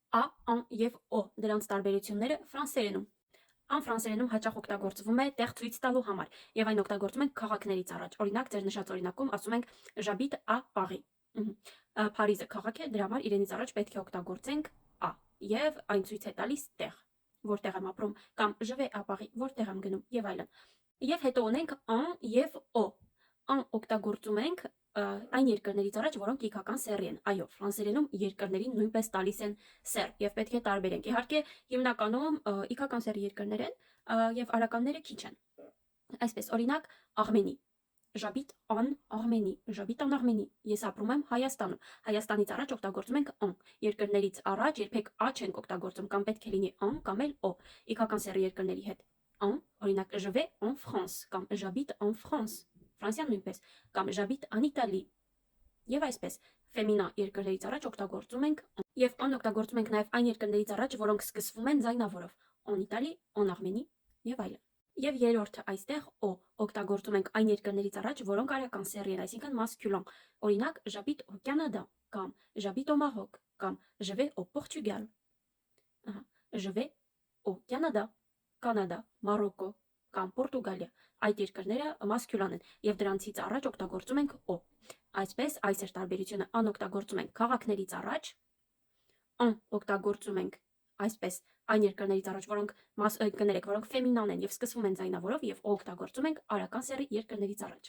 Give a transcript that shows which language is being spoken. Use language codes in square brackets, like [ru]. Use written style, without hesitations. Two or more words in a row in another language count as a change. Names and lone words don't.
[hy] Ա, ան եւ օ դրանց տարբերությունները ֆրանսերենում։ Ան ֆրանսերենում հաճախ օգտագործվում է տեղ ցույց տալու համար եւ այն օգտագործում ենք քաղաքներից առաջ։ Օրինակ, ձեր նշած օրինակում ասում ենք [fr] J'habite à Paris։ [hy] Փարիզը քաղաք է, դրա համար իրենից առաջ պետք է օգտագործենք ա եւ այն ցույց է տալիս տեղ, որտեղ եմ ապրում, կամ [fr] je vais à Paris, [hy] որտեղ եմ գնում եւ այլն։ Եվ հետո ունենք ան եւ օ։ Ան օգտագործում ենք այն երկրներից առաջ, որոնք իգական սեռի են։ Այո, ֆրանսերենում երկրներին նույնպես տալիս են սեռ եւ պետք է տարբերենք։ Իհարկե, հիմնականում իգական սեռի երկրներ են եւ արականները քիչ են։ Այսպես, օրինակ, Արմենի։ [fr] J'habite en Arménie, j'habite en Arménie։ [hy] Ես ապրում եմ Հայաստանում։ Հայաստանից առաջ օգտագործում ենք ան։ Երկրներից առաջ երբեք ա չենք օգտագործում, կամ պետք է լինի ան կամ էլ օ։ Իգական սեռի երկրների հետ ան, օրինակ [fr] je vais en France [hy] կամ [fr] j'habite en France, [hy] Ֆրանսիան նույնպես, կամ [fr] j'habite en Italie։ [hy] Եվ այսպես, ֆեմինա երկրներից առաջ օգտագործում ենք ան։ Եվ ան օգտագործում ենք նաև այն երկրներից առաջ, որոնք սկսվում են ձայնավորով՝ [fr] en Italie, en Arménie [hy] եւ այլն։ Եվ երրորդը այստեղ օ օգտագործում ենք այն երկրներից առաջ, որոնք արական սեռի են, այսինքն մասկյուլան։ Օրինակ, [fr] j'habite au Canada կամ j'habite au Maroc կամ je vais au Portugal։ Je vais au Canada, [hy] Կանադա, Մարոկո կամ Պորտուգալիա։ Այդ երկրները մասկյուլան են եւ դրանցից առաջ օգտագործում ենք օ։ Այսպես, այս էր տարբերությունը։ Ան օգտագործում ենք քաղաքներից առաջ, ան օգտագործում ենք այսպես այն երկրներից առաջ, որոնք կներեք, որոնք ֆեմինան են եւ սկսվում են ձայնավորով, եւ օ օգտագործում ենք արական սեռի երկրներից առաջ։